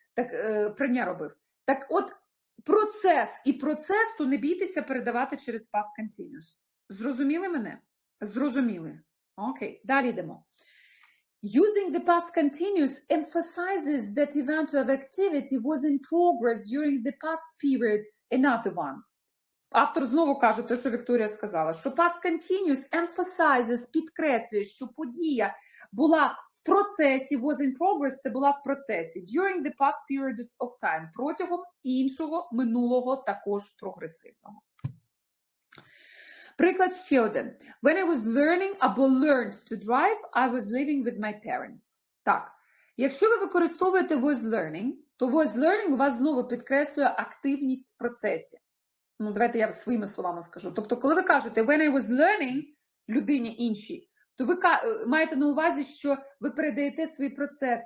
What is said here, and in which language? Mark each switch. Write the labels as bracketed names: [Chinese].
[Ukrainian] Так, прання робив. Так от, процес і процесу не бійтеся передавати через past continuous. Зрозуміли мене? Зрозуміли. Окей, далі йдемо. [English] Using the past continuous emphasizes that event of activity was in progress during the past period, another one. [Ukrainian] Автор знову каже те, що Вікторія сказала, що [English] past continuous emphasizes, [Ukrainian] підкреслює, що подія була в процесі, [English] was in progress, [Ukrainian] це була в процесі, [English] during the past period of time, [Ukrainian] протягом іншого, минулого, також прогресивного. Приклад ще один. [English] When I was learning [Ukrainian] або [English] learned to drive, I was living with my parents. [Ukrainian] Так, якщо ви використовуєте [English] was learning, [Ukrainian] то was learning у вас знову підкреслює активність в процесі. Ну, давайте я своїми словами скажу. Тобто, коли ви кажете [English] when I was learning [Ukrainian] людині іншій, то ви маєте на увазі, що ви передаєте свої процеси.